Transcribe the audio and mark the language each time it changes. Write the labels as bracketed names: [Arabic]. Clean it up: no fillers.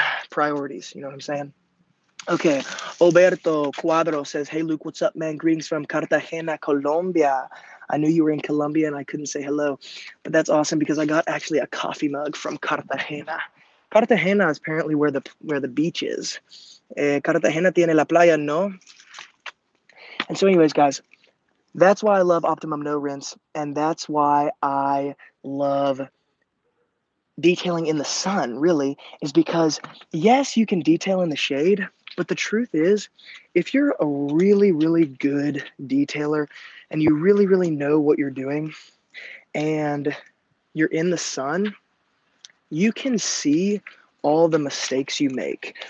[English] Priorities, you know what I'm saying? Okay, Alberto Cuadro says, hey, Luke, what's up, man? Greetings from Cartagena, Colombia. I knew you were in Colombia and I couldn't say hello, but that's awesome because I got actually a coffee mug from Cartagena. Cartagena is apparently where the beach is. [Spanish] Cartagena tiene la playa, no? [English] And so anyways, guys, that's why I love Optimum No Rinse, and that's why I love detailing in the sun, really, is because, yes, you can detail in the shade, but the truth is, if you're a really, really good detailer and you really, really know what you're doing and you're in the sun, you can see all the mistakes you make.